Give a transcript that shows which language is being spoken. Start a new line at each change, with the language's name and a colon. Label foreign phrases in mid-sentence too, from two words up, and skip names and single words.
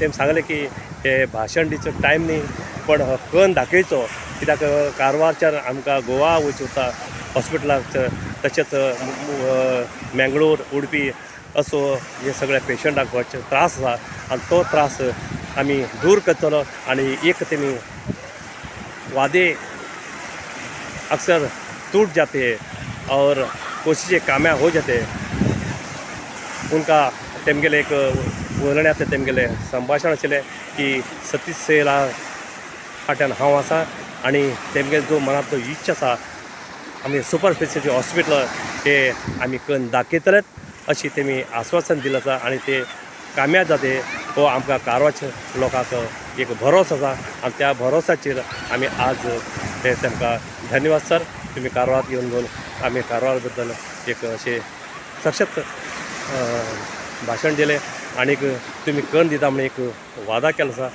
Konkani: तेमी सांगलें की हे भाशण दिवचो टायम न्ही, पण कन्न दाखयचो. कित्याक कारवारच्यान आमकां गोवा वयचें उरता हॉस्पिटलाक, तशेंच मेंगळूर उडपी असो हे सगळे पेशंटाक त्रास आसा आनी तो त्रास आमी दूर करतलो. आनी एक तेमी
Hindi: वादे अक्सर टूट जाते और कोशिशें कामयाब हो जाते
Konkani: उनका तेमगेले एक उलण्यात तेमगेले संभाशण आशिल्लें की सतीश सेला फाट्यान हांव आसा आनी तेमगेलो जो मनांतलो इच्छा आसा आमी
English: super speciality hospital
Konkani: हे आमी कन्न दाखयतलेत अशी तेमी आश्वासन दिलें आसा. आनी ते कामयाब जाते हो आमकां कारवारच्या लोकांक एक भरोस आसा आनी त्या भरोसाचेर आमी आज ते तांकां धन्यवाद सर. तुमी कारवार येवन घेवन आमी कारवार बद्दल एक अशें सशक्त भाशण दिलें आनीक तुमी कन्न दिता म्हणून एक वादा केलो आसा.